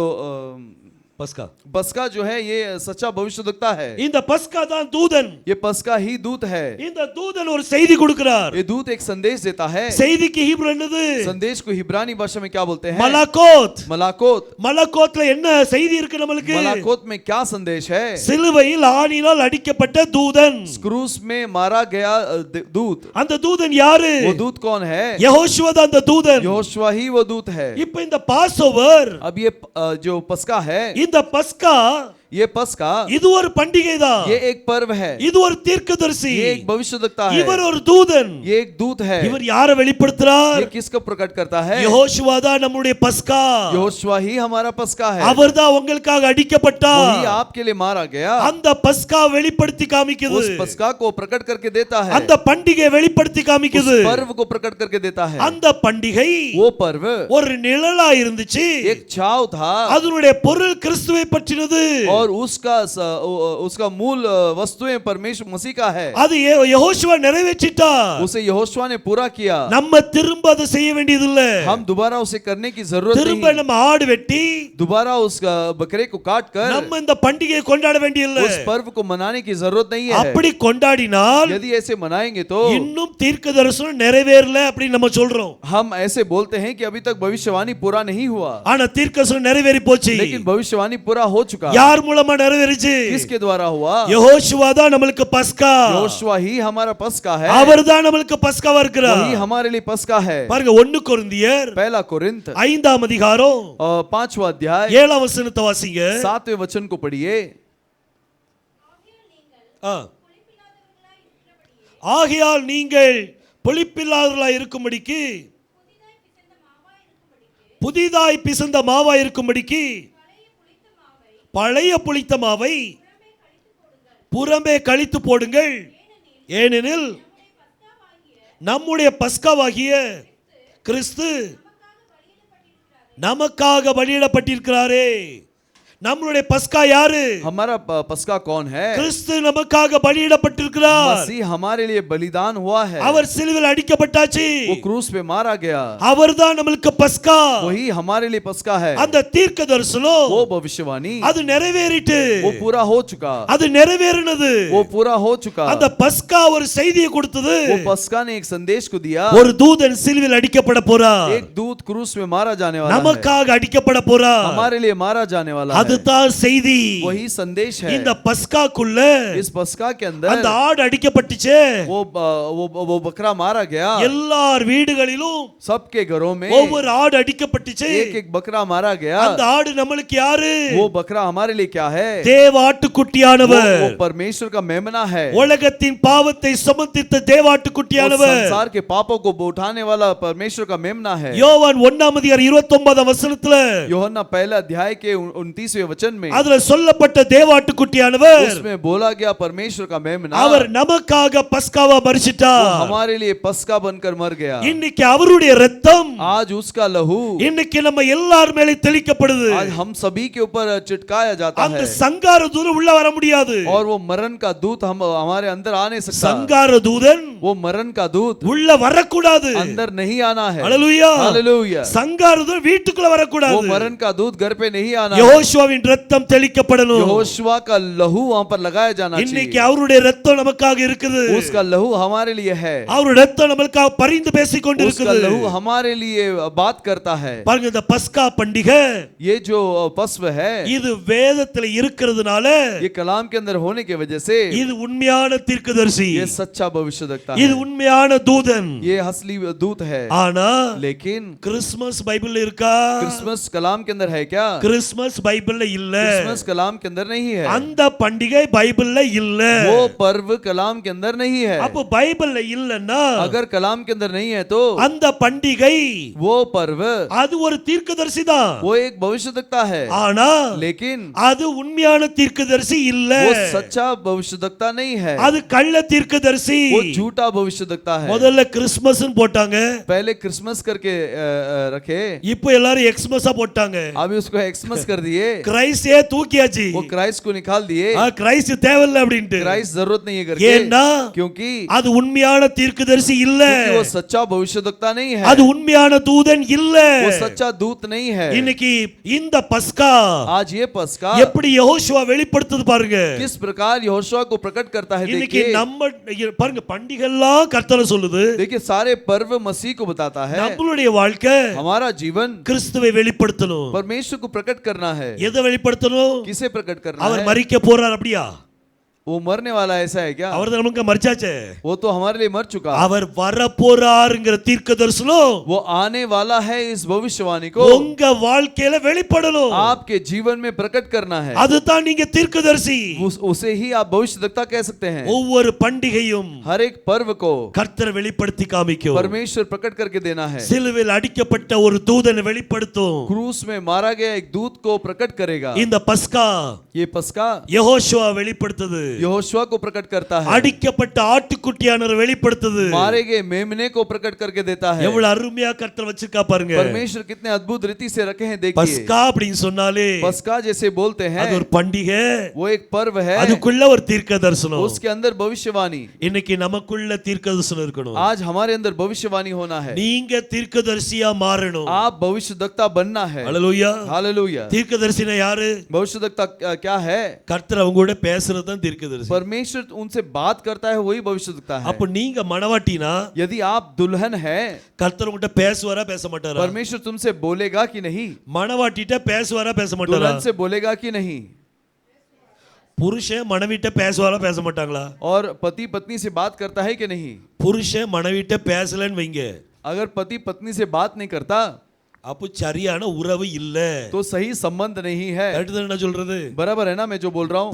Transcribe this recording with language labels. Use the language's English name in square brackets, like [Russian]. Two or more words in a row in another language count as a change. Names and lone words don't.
[Tamil] பஸ்கா. [Hindi] पस्का जो है ये सच्चा भविष्यद्वक्ता है. [Tamil] இந்த பஸ்கா தான் தூதன். [Hindi] ये पस्का ही दूत है. [Tamil] இந்த தூதன் ஒரு செய்தி கொடுக்கிறார். [Hindi] ये दूत एक संदेश देता है. [Tamil] செய்திக்கு ஹீப்ரு என்னது? [Hindi] संदेश को हिब्रानी भाषा में क्या बोलते हैं? [Tamil] மலாகோத். [Hindi] मलाकोत. [Tamil] மலாகோத்ல என்ன செய்தி இருக்கு நமக்கு? [Hindi] मलाकोत में क्या संदेश है? [Tamil] சிலுவையில் ஆணினால் அடிக்கப்பட்ட தூதன். [Hindi] क्रूस में मारा गया दूत. [Tamil] அந்த தூதன் யாரு? [Hindi] वो दूत कौन है? [Tamil] யெகோஷுவா தான் அந்த தூதன். [Hindi] यहोशुआ ही वो दूत है. [Tamil] இப்போ இந்த பாஸ்ஓவர், [Hindi] अब ये जो पस्का है, [Tamil] இந்த பஸ்கா [Hindi] ये पस्का [Tamil] இது ஒரு பண்டிகை தான். [Hindi] ये एक पर्व है. [Tamil] இது ஒரு தீர்க்கதரிசி. [Hindi] ये एक भविष्यद्वक्ता है. [Tamil] இவர் ஒரு தூதன். [Hindi] ये एक दूत है. [Tamil] இவர் யாரை வெளிப்படுத்துறார்? [Hindi] ये किसको प्रकट करता है? [Tamil] யெகோஷுவா தான் நம்முடைய பஸ்கா. [Hindi] यहोशुआ ही हमारा पस्का है. [Tamil] அவர் தான் உங்களுக்காக அடிக்கப்பட்டார். [Hindi] वही आपके लिए मारा गया. [Tamil] அந்த பஸ்கா வெளிப்படுத்தி காமிக்குது. [Hindi] उस पस्का को प्रकट करके देता है. [Tamil] அந்த பண்டிகை வெளிப்படுத்தி காமிக்குது. [Hindi] उस पर्व को प्रकट करके देता है. [Tamil] அந்த பண்டிகை [Hindi] वो पर्व [Tamil] ஒரு நிழலா இருந்துச்சு. [Hindi] एक छाव था. [Tamil] அதனுடைய பொருள் கிறிஸ்துவை பற்றினது. [Hindi] और उसका मूल वस्तुएं परमेश्वर मसीह का है. [Tamil] அது யெகோஷுவா நிறைவேற்றிட்டார். [Hindi] उसे यहोशुआ ने पूरा किया. [Tamil] நம்ம திரும்ப அதை செய்ய வேண்டியது இல்ல. [Hindi] हम दोबारा उसे करने की जरूरत [Tamil] திரும்ப [Hindi] नहीं. [Tamil] நம்ம ஆடு வெட்டி [Hindi] दोबारा उस बकरे को काट कर [Tamil] நம்ம இந்த பண்டிகையை கொண்டாட வேண்டியதில்லை. [Hindi] उस पर्व को मनाने की जरूरत नहीं है. [Tamil] அப்படி கொண்டாடினால் [Hindi] यदि ऐसे मनाएंगे तो [Tamil] இன்னும் தீர்க்க தரிசனம் நிறைவேறல அப்படி நம்ம சொல்றோம். [Hindi] हम ऐसे बोलते हैं कि अभी तक भविष्यवाणी पूरा नहीं हुआ. [Tamil] ஆனா தீர்க்க தரிசனம் நிறைவேறி போச்சு. [Hindi] लेकिन भविष्यवाणी पूरा हो चुका. [Tamil] யார் மூலமா நிறைவேறிச்சு? [Hindi] किसके द्वारा हुआ? [Tamil] யெகோஷுவா தான் நமக்கு பஸ்கா. [Hindi] यहोशुआ ही हमारा पस्का है. [Tamil] அவர் தான் நமக்கு பஸ்காவா இருக்கிறார். [Hindi] वही हमारे लिए पस्का है. [Tamil] பாருங்க 1 கொரிந்தியர் [Hindi] पहला कोरिन्थ [Tamil] 5ஆம் அதிகாரம் [Hindi] 5वां अध्याय [Tamil] 7ஆம் வசனத்தை வாசிங்க. [Hindi] 7वें वचन को पढ़िए. [Tamil] ஆகையால் நீங்கள் புளிப்பில்லாதவர்களாய் இருக்கும்படிக்கு, புதிதாய் பிசைந்த மாவாய் இருக்கும்படிக்கு பழைய புளித்த மாவை புறம்பே கழித்து போடுங்கள். ஏனெனில் நம்முடைய பஸ்காவாகிய கிறிஸ்து நமக்காக பலியிடப்பட்டிருக்கிறாரே. நம்மளுடைய பஸ்கா யாரு? [Hindi] हमारा पस्का कौन है? [Tamil] கிறிஸ்து நமக்காக பலியிடப்பட்டிருக்கிறார். [Hindi] मसीह हमारे लिए बलिदान हुआ है. [Tamil] அவர் சிலுவையில் அடிக்கப்பட்டாச்சு. [Hindi] वो क्रूस पे मारा गया. [Tamil] அவர்தான் நமக்கு பஸ்கா. [Hindi] वही हमारे लिए पस्का है. [Tamil] அந்த தீர்க்க தரிசனம் [Hindi] वो भविष्यवाणी [Tamil] அது நிறைவேறிட்டு. [Hindi] वो पूरा हो चुका. [Tamil] அது நிறைவேறினது. [Hindi] वो पूरा हो चुका. [Tamil] அந்த பஸ்கா ஒரு செய்தியை கொடுத்தது. [Hindi] वो पस्का ने एक संदेश को दिया. [Tamil] ஒரு தூதன் சிலுவையில் அடிக்கப்பட போறார். [Hindi] एक दूत क्रूस में मारा जाने वाला है. [Tamil] நமக்காக அடிக்கப்பட போறார். [Hindi] हमारे लिए मारा जाने वाला है. [Tamil] அதுதான் செய்தி. [Hindi] वही संदेश है. [Tamil] இந்த பஸ்காக்குள்ள [Hindi] इस पस्का के अंदर [Tamil] அந்த ஆடு அடிக்கப்பட்டுச்சு. [Hindi] वो बकरा मारा गया. [Tamil] எல்லார் வீடுகளிலும் [Hindi] सबके घरों में [Tamil] ஒவ்வொரு ஆடு அடிக்கப்பட்டுச்சு. [Hindi] एक एक बकरा मारा गया. [Tamil] அந்த ஆடு நம்மளுக்கு யாரு? [Hindi] वो बकरा हमारे लिए क्या है? [Tamil] தேவாட்டுக்குட்டியானவர். [Hindi] वो परमेश्वर का मेमना है. [Tamil] உலகத்தின் பாவத்தை சுமந்தித்த தேவாட்டுக்குட்டியானவர். [Hindi] संसार के पापों को उठाने वाला परमेश्वर का मेमना है. [Tamil] யோவான் 1ஆம் அதிகாரம் 29ஆம் வசனத்துல [Hindi] यूहन्ना पहला अध्याय के 29वें वचन में [Tamil] அதுல சொல்லப்பட்ட தேவாட்டுக்குட்டியானவர் [Hindi] उसमें बोला गया परमेश्वर का मेमना [Tamil] அவர் நமக்காக பஸ்காவா மரிச்சிட்டார். [Hindi] हमारे लिए पस्का बनकर मर गया. [Tamil] இன்னைக்கு அவருடைய இரத்தம் [Hindi] आज उसका लहू [Tamil] இன்னைக்கு நம்ம எல்லார் மேலே தெளிக்கப்படுது. [Hindi] आज हम सभी के ऊपर चिटकाया जाता [Tamil] அந்த [Hindi] है. [Tamil] சங்கார தூதன் உள்ள வர முடியாது. [Hindi] और वो मरण का दूत हम हमारे अंदर आ नहीं सकता. [Tamil] சங்கார தூதன் [Hindi] वो मरण का दूत [Tamil] உள்ள வரக்கூடாது. [Hindi] अंदर नहीं आना है. [Tamil] ஹalleluya. [Hindi] हालेलुया. [Tamil] சங்கார தூதன் வீட்டுக்குள்ள [Hindi] वो [Tamil] வரக்கூடாது. [Hindi] मरण का दूत घर पे नहीं आना है. [Tamil] யெகோஷுவாவின் இரத்தம் தெளிக்கப்படணும். [Hindi] यहोशुआ का लहू वहां पर लगाया जाना [Tamil] இன்னைக்கு [Hindi] चाहिए. [Tamil] அவருடைய இரத்தம் நமக்காக இருக்குது. [Hindi] उसका लहू हमारे लिए है. [Tamil] அவருடைய இரத்தம் நமக்காக பரிந்து பேசிக் [Hindi] उसका [Tamil] கொண்டிருக்கிறது. [Hindi] लहू हमारे लिए बात करता है. [Tamil] பாருங்க இந்த பஸ்கா பண்டிகை [Hindi] ये जो पस्व है [Tamil] இது வேதத்துல இருக்கிறதுனால [Hindi] ये कलाम के अंदर होने की वजह से [Tamil] இது உண்மையான தீர்க்கதரிசி. [Hindi] ये सच्चा भविष्यद्वक्ता [Tamil] இது [Hindi] है. [Tamil] உண்மையான தூதன். [Hindi] ये असली दूत है. [Tamil] ஆனா [Hindi] लेकिन [Tamil] கிறிஸ்மஸ் பைபிள்ல இருக்கா? [Hindi] क्रिसमस कलाम के अंदर है क्या? [Tamil] கிறிஸ்மஸ் பைபிள்ல இல்ல. [Hindi] क्रिसमस कलाम के अंदर नहीं है. [Tamil] அந்த பண்டிகை பைபிள்ல இல்ல. [Hindi] वो पर्व कलाम के अंदर नहीं है. [Tamil] அப்ப பைபிள்ல இல்லன்னா [Hindi] अगर कलाम के अंदर नहीं है तो [Tamil] அந்த பண்டிகை [Hindi] वो पर्व [Tamil] அது ஒரு தீர்க்கதரிசி தான். [Hindi] वो एक भविष्यद्वक्ता है. [Tamil] ஆனா [Hindi] लेकिन [Tamil] அது உண்மையான தீர்க்கதரிசி இல்ல. [Hindi] वो सच्चा भविष्यद्वक्ता नहीं है. [Tamil] அது கள்ள தீர்க்கதரிசி. [Hindi] वो झूठा भविष्यद्वक्ता है. [Tamil] முதல்ல கிறிஸ்மஸ்னு போட்டாங்க. [Hindi] पहले क्रिसमस करके रखे. [Tamil] இப்போ எல்லாரும் எக்ஸ்மஸா போட்டாங்க. [Hindi] अभी उसको एक्समस कर दिए. [Tamil] கிரைஸ்டே தூக்கியாச்சு [Hindi] वो क्राइस्ट को निकाल दिए, [Tamil] கிரைஸ்ட் தேவையில்லை அப்படின்ட்டு [Hindi] क्राइस्ट जरूरत नहीं है करके, [Tamil] ஏன்னா [Hindi] क्योंकि [Tamil] அது உண்மையான தீர்க்கதரிசி இல்ல, [Hindi] वो सच्चा भविष्यद्वक्ता नहीं है, [Tamil] அது உண்மையான தூதன் இல்ல. [Hindi] वो सच्चा दूत नहीं है। [Tamil] இன்னைக்கு இந்த பஸ்கா [Hindi] आज ये पस्का [Tamil] எப்படி யெகோஷுவா வெளிப்படுத்துது பாருங்க. [Hindi] किस प्रकार यहोशुआ को प्रकट करता है [Tamil] இன்னைக்கு [Hindi] देखिए। [Tamil] நம்ம பாருங்க பண்டிகைலாம் கர்த்தர் சொல்லுது, [Hindi] देखिए सारे पर्व मसीह को बताता है। [Tamil] நம்மளுடைய வாழ்க்கை [Hindi] हमारा जीवन [Tamil] கிறிஸ்துவை வெளிப்படுத்தணும். [Hindi] परमेश्वर को प्रकट करना है। [Tamil] எதை வெளிப்படுத்தணும்? [Hindi] किसे प्रकट करना [Tamil] அவர் [Hindi] है? [Tamil] மரிக்க போறார் அப்படியா? [Hindi] वो मरने वाला ऐसा है क्या? [Tamil] அவர் நமக்கு மரிச்சாச்சே. [Hindi] वो तो हमारे लिए मर चुका। [Tamil] அவர் வர போறாருங்கிற தீர்க்கதரிசனம் [Hindi] वो आने वाला है इस भविष्यवाणी को [Tamil] உங்க வாழ்க்கையில வெளிப்படணும். [Hindi] आपके जीवन में प्रकट करना है। [Tamil] அதுதான் நீங்க தீர்க்கதரிசி. [Hindi] उसे ही आप भविष्यद्वक्ता कह सकते हैं। [Tamil] ஒவ்வொரு பண்டிகையும் [Hindi] हर एक पर्व को [Tamil] கர்த்தர் வெளிப்படுத்தி காமிக்கும். [Hindi] परमेश्वर प्रकट करके देना है। [Tamil] சிலுவையில் அடிக்கப்பட்ட ஒரு தூதனை வெளிப்படுத்தும். [Hindi] क्रूस में मारा गया एक दूत को प्रकट करेगा। [Tamil] இந்த பஸ்கா [Hindi] ये पस्का [Tamil] யெகோஷுவா வெளிப்படுத்துது. [Hindi] यहोशुआ को प्रकट करता है। [Tamil] அடிக்கப்பட்ட ஆட்டுக்குட்டியானவர் வெளிப்படுத்துது. [Hindi] मारे गए मेमने को प्रकट करके देता है। [Tamil] எவ்வளவு அருமையா கர்த்தர் வச்சிருக்கா பாருங்க. [Hindi] परमेश्वर कितने अद्भुत रीति से रखे हैं देखिए। [Tamil] பஸ்கா அப்படினு சொன்னாலே [Hindi] पस्का जैसे बोलते हैं [Tamil] அது ஒரு பண்டிகை, [Hindi] वो एक पर्व है, [Tamil] அதுக்குள்ள ஒரு தீர்க்கதரிசனம். [Hindi] उसके अंदर भविष्यवाणी। [Tamil] இன்னைக்கு நமக்குள்ள தீர்க்கதரிசனம் இருக்கணும். [Hindi] आज हमारे अंदर भविष्यवाणी होना है। [Tamil] நீங்க தீர்க்கதரிசியா மாறணும். [Hindi] आप भविष्यद्वक्ता बनना है। [Tamil] ஹalleluya. [Hindi] हालेलुया। [Tamil] தீர்க்கதரிசினா யாரு? [Hindi] भविष्यद्वक्ता क्या है? [Tamil] கர்த்தர் அவங்க கூட பேசுறது தான் தீர்க்கதரிசி. [Hindi] परमेश्वर उनसे बात करता है, वही भविष्यद्वक्ता है। [Tamil] அப்ப நீங்க மணவாட்டினா [Hindi] यदि आप दुल्हन है, [Tamil] கர்த்தர் உங்ககிட்ட பேசுவாரா பேச மாட்டாரா? [Hindi] परमेश्वर तुमसे बोलेगा कि नहीं? [Tamil] மணவாட்டிட்ட பேசுவாரா பேச மாட்டாரா? [Hindi] दुल्हन से बोलेगा कि नहीं? [Tamil] புருஷன் மனைவிட்ட பேசுவாரா பேச மாட்டாங்களா? [Hindi] और पति पत्नी से बात करता है कि नहीं? [Tamil] புருஷன் மனைவிட்ட பேசலன்னு வைங்க, [Hindi] अगर पति पत्नी से बात नहीं करता [Tamil] அப்போ சரியான உறவு இல்ல. [Hindi] तो सही संबंध नहीं है। [Tamil] கரெக்ட் தானே நான் சொல்றது? [Hindi] बराबर है ना मैं जो बोल रहा हूँ?